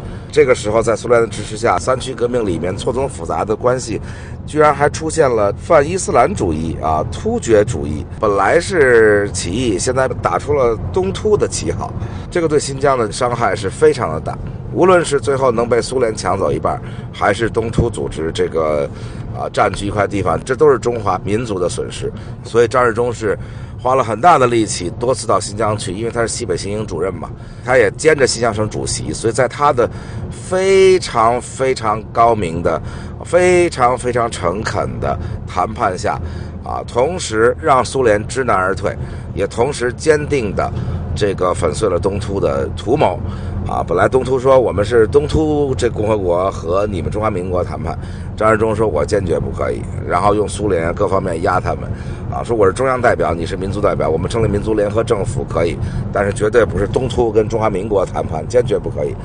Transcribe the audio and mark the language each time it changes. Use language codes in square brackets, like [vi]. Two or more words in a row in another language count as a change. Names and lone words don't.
[zh] 這個時候在蘇聯的支持下，三區革命裡面錯綜複雜的關係居然還出現了泛伊斯蘭主義突厥主義。本來是起義，現在打出了東突的旗號，這個對新疆的傷害是非常的大。無論是最後能被蘇聯搶走一半，還是東突組織這個佔據一塊地方，這都是中華民族的損失。所以張治中是花了很大的力氣，多次到新疆去，因為他是西北行營主任嘛，他也兼着新疆省主席，所以在他的非常非常高明的、非常非常誠懇的談判下同時讓蘇聯知難而退，也同時堅定的這個粉碎了東突的圖謀。本來東突說我們是東突這共和國和你們中華民国談判，張治中說我堅決不可以，然後用蘇聯各方面壓他们，說我是中央代表，你是民族代表，我們成立民族聯合政府可以，但是絕對不是東突跟中華民國談判，堅決不可以。